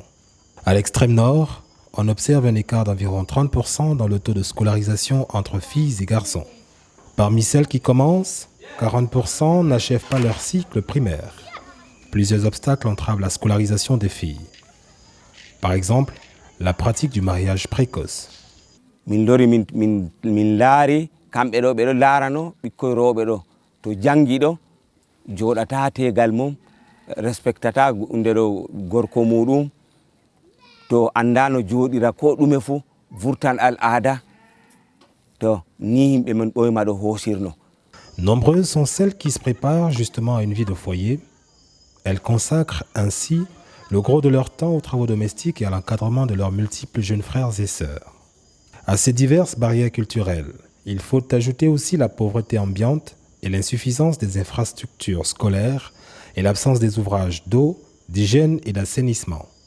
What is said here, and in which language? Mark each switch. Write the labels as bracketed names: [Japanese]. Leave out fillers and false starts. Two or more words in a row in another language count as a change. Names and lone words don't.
[French] À l'extrême nord, on observe un écart d'environ 30% dans le taux de scolarisation entre filles et garçons. Parmi celles qui commencent, 40% n'achèvent pas leur cycle primaire. Plusieurs obstacles entravent la scolarisation des filles. Par exemple, la pratique du mariage précoce. [Fula] Min laari kamɓe ɗo ɓeɗo laarano ɓikkoy rewɓe ɗo to jangi ɗo joɗata tegal mum respectata nde ɗo gorko muɗum to andano joɗira ko ɗume fu vurtan al'ada to ni yimɓe men ɓoyma ɗo hosirno. [French] Nombreuses sont celles qui se préparent justement à une vie de foyer. Elles consacrent ainsi le gros de leur temps aux travaux domestiques et à l'encadrement de leurs multiples jeunes frères et sœurs. À ces diverses barrières culturelles, il faut ajouter aussi la pauvreté ambiante et l'insuffisance des infrastructures scolaires et l'absence des ouvrages d'eau, d'hygiène et d'assainissement.